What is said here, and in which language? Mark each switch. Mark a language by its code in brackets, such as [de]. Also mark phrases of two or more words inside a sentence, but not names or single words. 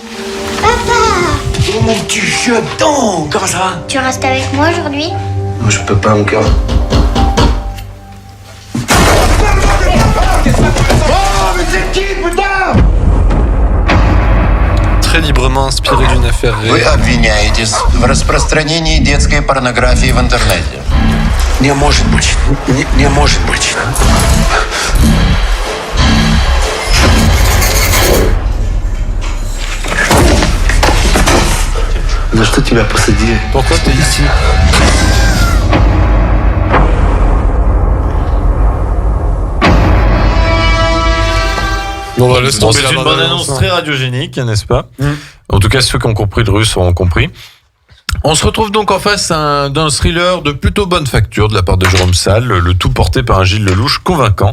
[fr] Oh mon petit jeton, comment ça va? Tu restes avec moi aujourd'hui? Moi, je peux pas encore. Oh, mais c'est qui, putain? Très librement inspiré d'une affaire réelle. [ru] Вы обвиняетесь в распространении детской порнографии в интернете. Не может быть. Не может быть. За что тебя посадили? [fr] Pourquoi t'es ici? Bon, c'est une bande-annonce très radiogénique, n'est-ce pas? En tout cas, ceux qui ont compris le russe auront compris. On se retrouve donc en face d'un thriller de plutôt bonne facture de la part de Jérôme Salle, le tout porté par un Gilles Lelouch convaincant.